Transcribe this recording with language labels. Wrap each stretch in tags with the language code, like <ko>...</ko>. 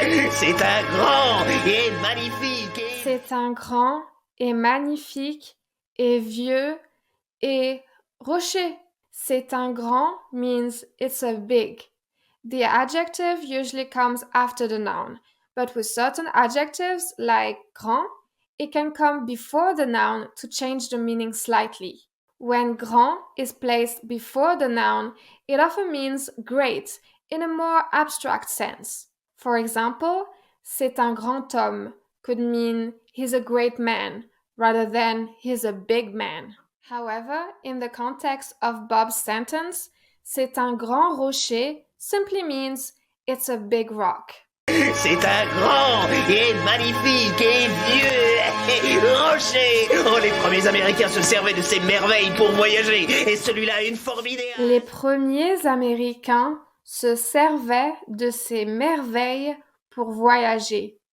<fr>C'est un grand et magnifique. C'est un grand et magnifique et vieux et rocher. C'est un grand</fr> <en>means it's a big. The adjective usually comes after the noun, but with certain adjectives like grand, it can come before the noun to change the meaning slightly. When grand is placed before the noun, it often means great in a more abstract sense. For example,</en> <fr>c'est un grand homme</fr> <en>could mean he's a great man rather than he's a big man. However, in the context of Bob's sentence,</en> <fr>c'est un grand rocher</fr> <en>simply means it's a big rock.</en> <fr>C'est un grand et magnifique et vieux rocher. Oh, les premiers Américains se servaient de ces merveilles pour voyager. Et celui-là a une forme idéale. Les premiers Américains se servaient de ces merveilles pour voyager.</fr>